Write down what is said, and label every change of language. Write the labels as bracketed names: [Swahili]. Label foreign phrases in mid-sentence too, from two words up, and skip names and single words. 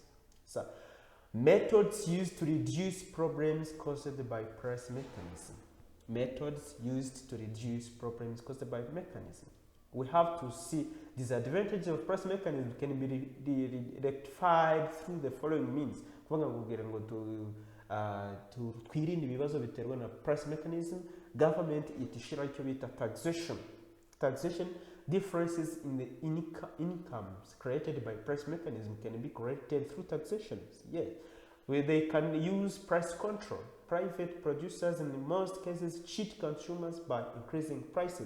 [English] So, methods used to reduce problems caused by price mechanism. Methods used to reduce problems caused by mechanism. We have to see disadvantages of price mechanism can be rectified through the following means. [Kinyarwanda] To twirinde ibibazo biterwa na [English] price mechanism, [Kinyarwanda] government itishira icyo bita taxation. [English] Taxation differences in the incomes created by price mechanism can be corrected through taxation. Yeah, where they can use price control. Private producers in most cases cheat consumers by increasing prices.